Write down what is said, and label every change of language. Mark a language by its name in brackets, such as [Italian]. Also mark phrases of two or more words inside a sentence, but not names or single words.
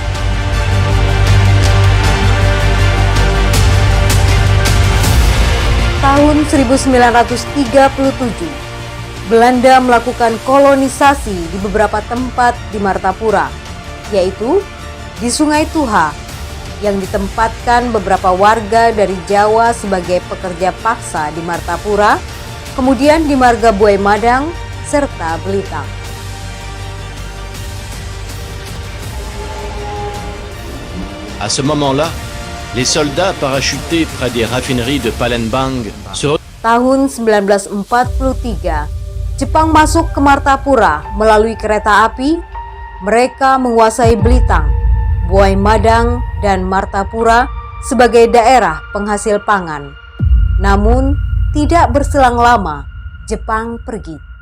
[Indonesian] Tahun 1937, Belanda melakukan kolonisasi di beberapa tempat di Martapura, yaitu di Sungai Tuha, yang ditempatkan beberapa warga dari Jawa sebagai pekerja paksa di Martapura, kemudian di Marga Buai Madang, serta Belitang. [French] À ce moment-là, les soldats parachutés près des raffineries de Palembang se... [Indonesian] Tahun 1943, Jepang masuk ke Martapura melalui kereta api. Mereka menguasai Belitang, Buai Madang, dan Martapura sebagai daerah penghasil pangan. Namun, tidak berselang lama, Jepang pergi.